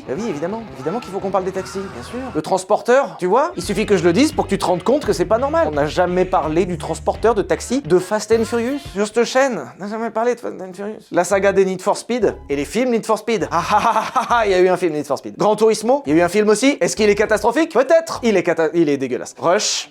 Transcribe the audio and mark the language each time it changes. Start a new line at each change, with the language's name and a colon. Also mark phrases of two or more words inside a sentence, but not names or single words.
French: Bah oui, évidemment. Évidemment qu'il faut qu'on parle des taxis, bien sûr. Le transporteur, tu vois? Il suffit que je le dise pour que tu te rendes compte que c'est pas normal. On n'a jamais parlé du transporteur de taxi de Fast and Furious sur cette chaîne. On n'a jamais parlé de Fast and Furious. La saga des Need for Speed et les films Need for Speed. Ah ah ah ah ah! Il y a eu un film Need for Speed. Gran Turismo, il y a eu un film aussi. Est-ce qu'il est catastrophique? Peut-être. Il est dégueulasse. Rush.